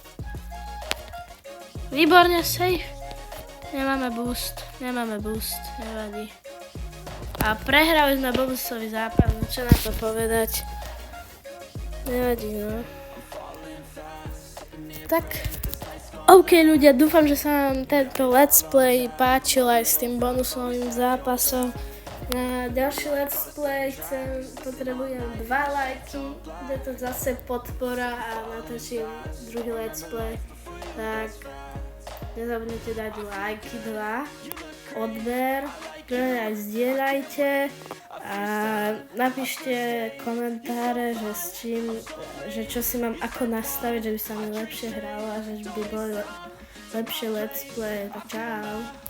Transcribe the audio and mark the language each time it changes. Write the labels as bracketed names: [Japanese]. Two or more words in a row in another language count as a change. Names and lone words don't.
[Slovak] Výborne, safe. Nemáme boost, nevadí. A prehrali sme bonusový zápas, no čo na to povedať. Nevadí, no. Tak, OK ľudia, dúfam, že sa vám tento [English] let's play [Slovak] páčil aj s tým bonusovým zápasom. Na ďalší [English] let's play [Slovak] potrebujem 2 lajky, bude to zase podpora a natočím druhý [English] let's play. [Slovak] Tak nezabudnite dať lajky 2, odber, aj zdieľajte a napíšte komentáre, že s čím, že čo si mám ako nastaviť, že by sa mi lepšie hralo a že by boli lepšie [English] let's play. [Slovak] Tak čau.